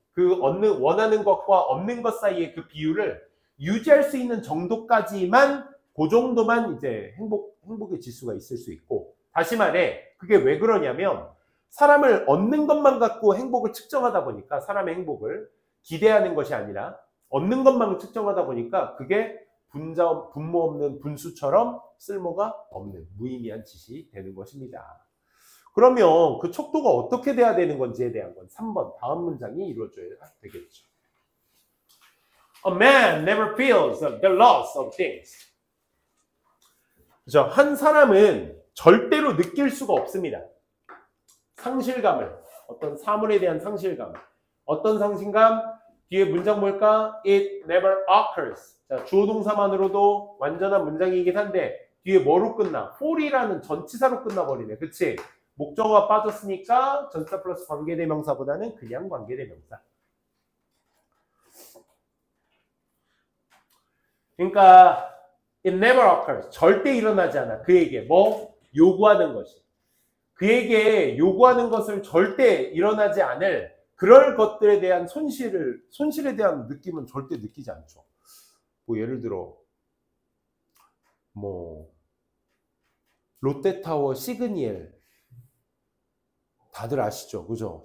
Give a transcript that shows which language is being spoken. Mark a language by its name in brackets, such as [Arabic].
[Korean] 그 원하는 것과 없는 것 사이의 그 비율을 유지할 수 있는 정도까지만 그 정도만 이제 행복의 지수가 있을 수 있고, 다시 말해 그게 왜 그러냐면 사람을 얻는 것만 갖고 행복을 측정하다 보니까 사람의 행복을 기대하는 것이 아니라 얻는 것만 측정하다 보니까 그게 분모 없는 분수처럼 쓸모가 없는 무의미한 짓이 되는 것입니다. 그러면 그 척도가 어떻게 돼야 되는 건지에 대한 건 3번 다음 문장이 이루어져야 되겠죠. [English] A man never feels the loss of things. [Korean] 그죠? 한 사람은 절대로 느낄 수가 없습니다. 상실감을, 어떤 사물에 대한 상실감. 어떤 상실감? 뒤에 문장 뭘까? [English] It never occurs. [Korean] 자, 주어 동사만으로도 완전한 문장이긴 한데 뒤에 뭐로 끝나? for이라는 전치사로 끝나버리네. 그치? 목적어가 빠졌으니까 전치사 플러스 관계대명사보다는 그냥 관계대명사. 그러니까 [English] it never occurs. [Korean] 절대 일어나지 않아. 그에게 뭐? 요구하는 것이. 그에게 요구하는 것을 절대 일어나지 않을 그럴 것들에 대한 손실에 대한 느낌은 절대 느끼지 않죠. 뭐 예를 들어 뭐 롯데타워 시그니엘 다들 아시죠? 그죠?